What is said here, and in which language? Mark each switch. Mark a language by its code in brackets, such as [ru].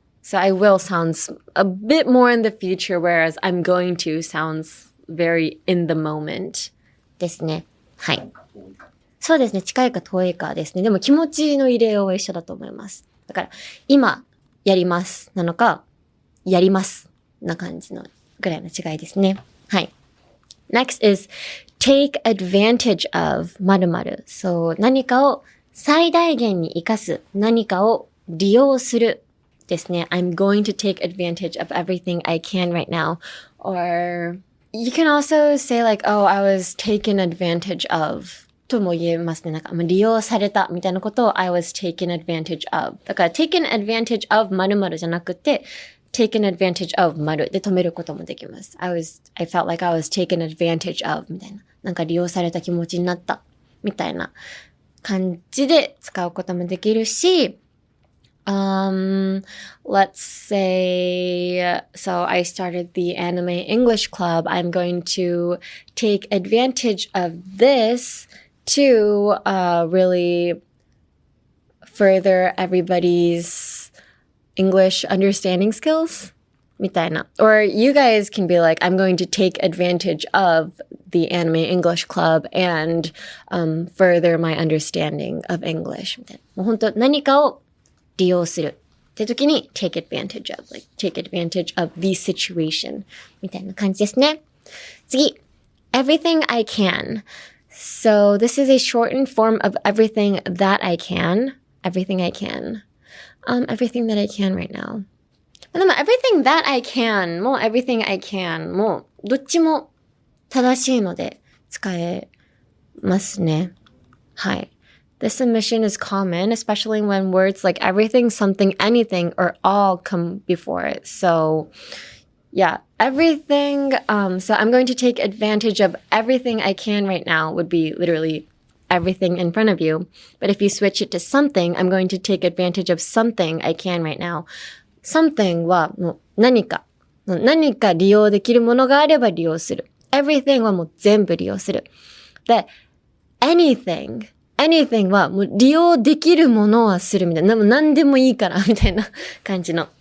[en] So I will sounds a bit more in the future, whereas I'm going to sounds very in the moment [ja] ですね。はい。そうですね。近いか遠いかですね。でも気持ちの入れようは一緒だと思います。だから、今、やります。なのか、やります。な感じのぐらいの違いですね。はい。 [en] Next is, take advantage of 〇〇。 [ja] そう、何かを最大限に活かす。何かを利用する。ですね。 [en] I'm going to take advantage of everything I can right now. Or, you can also say like, oh, I was taken advantage of. [ja] とも言えますね。なんか、利用されたみたいなことを [en] I was taken advantage of. [ja] だから、taken advantage of 〇〇じゃなくて、taken advantage of 〇で止めることもできます。 [en] I felt like I was taken advantage of [ja] みたいな。なんか利用された気持ちになったみたいな感じで使うこともできるし、 [en] let's say, so I started the anime English club. I'm going to take advantage of this to really further everybody's English understanding skills. [ja] みたいな. [en] Or you guys can be like, I'm going to take advantage of the anime English club and further my understanding of English. [ja] みたいな. もう本当何かを利用するって時に take advantage of, [en] like take advantage of the situation [ja] みたいな感じですね。次 [en] everything I can. So this is a shortened form of everything that I can. Everything I can. Everything that I can right now. [ja] でも everything that I can も everything I can もどっちも正しいので使えますね。はい。 [en] This submission is common, especially when words like everything, something, anything, or all come before it. So, yeah, everything. So I'm going to take advantage of everything I can right now would be literally everything in front of you. But if you switch it to something, I'm going to take advantage of something I can right now. [ja] Something はもう何か利用できるものがあれば利用する。 Everything はもう全部利用する。で、anything はもう利用できるものはするみたいな。何でもいいからみたいな感じの。